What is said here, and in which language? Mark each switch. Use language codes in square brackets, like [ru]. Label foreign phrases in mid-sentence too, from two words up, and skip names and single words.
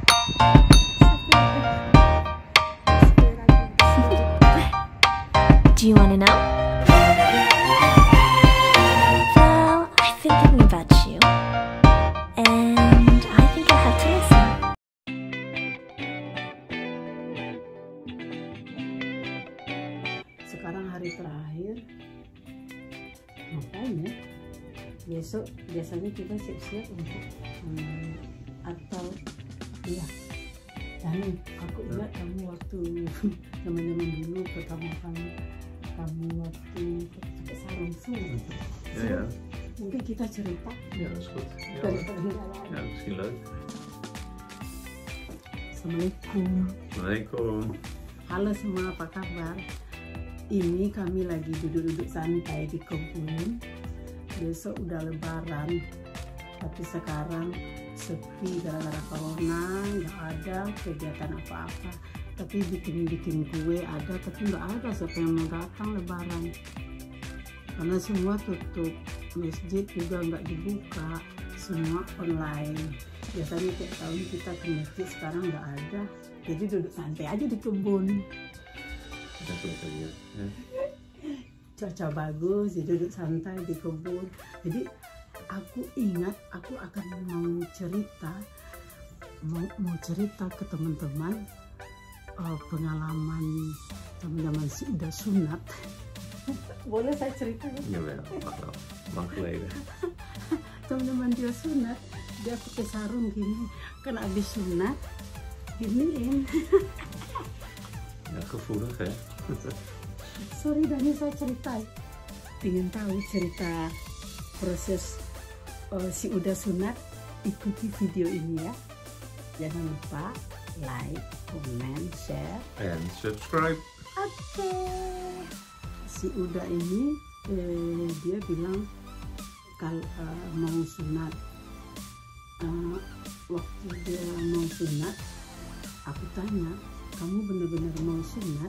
[en] Do you wanna know? Well, I've been thinking about you, and I think I'll have to listen. [id] Sekarang hari terakhir, ngapain ya? Besok biasanya kita siap-siap untuk atau iya. Dan aku ingat kamu waktu zaman-zaman dulu pertama kali kamu waktu pakai sarung [nl] Ja. [id] mungkin kita cerita [nl] Ja, dat is goed. Ja, [id] daripada nggak ada. [nl] ja, misschien leuk. [id] Assalamualaikum. Assalamualaikum. Halo semua, apa kabar? Ini kami lagi duduk-duduk santai di kebun. Besok udah lebaran, tapi sekarang sepi gara-gara corona, nggak ada kegiatan apa-apa. Tapi bikin kue ada, tapi nggak ada siapa yang mau datang lebaran. Karena semua tutup, masjid juga nggak dibuka, semua online. Biasanya tiap tahun kita ke masjid, sekarang nggak ada. Jadi duduk santai aja di kebun. [nl] Dat is ook ja. [id] Cuaca bagus, jadi duduk santai di kebun. Jadi aku ingat aku akan mau cerita ke teman-teman pengalaman teman-teman udah sunat. Boleh saya cerita? [nl] Jawel, mag wel. Lang geleden. [id] Teman-teman dia sunat, dia pakai sarung gini, kan abis sunat giniin. [nl] Ja, gevoelig hè. [id] Sorry Dani, saya cerita. Ingin tahu cerita proses si udah sunat, ikuti video ini ya. Jangan lupa [en] like, comment, share, [nl] En subscribe. [id] Oke. Si Uda ini dia bilang kalau mau sunat, waktu dia mau sunat, aku tanya, kamu benar-benar mau sunat?